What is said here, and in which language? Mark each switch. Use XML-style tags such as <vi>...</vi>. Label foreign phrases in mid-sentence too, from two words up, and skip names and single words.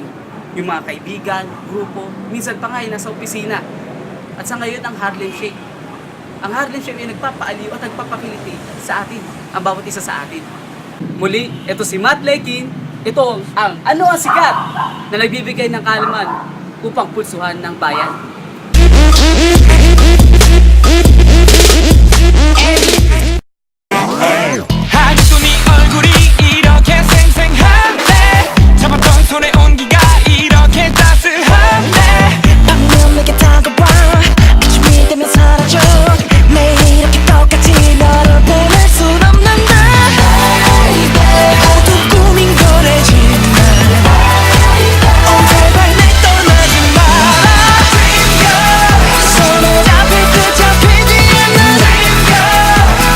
<tl>Yung mga kaibigan, grupo, minsan pa nga ay nasa opisina. At sa ngayon, ang Harlem Shake. Ang Harlem Shake ay nagpapaaliw at nagpapakiliti sa atin, ang bawat isa sa atin. Muli, ito si Matt Lekin. Ito ang Ano Ang Sikat na nagbibigay ng kaalaman upang pulsuhan ng bayan.</tl> <ko>한숨이 얼굴이 이렇게 생생한데 잡았던 손의 온기가 이렇게 따스한데 방금 내게 다가와 아침이 되면 사라져 매일 이렇게 똑같이 너를 보낼 순 없는데 모두 꿈인 거래지만 제발 날 떠나지 마라</ko> <en>Dream girl</en> <ko>손에 잡힐 듯 잡히지 않는</ko> <en>Dream girl</en>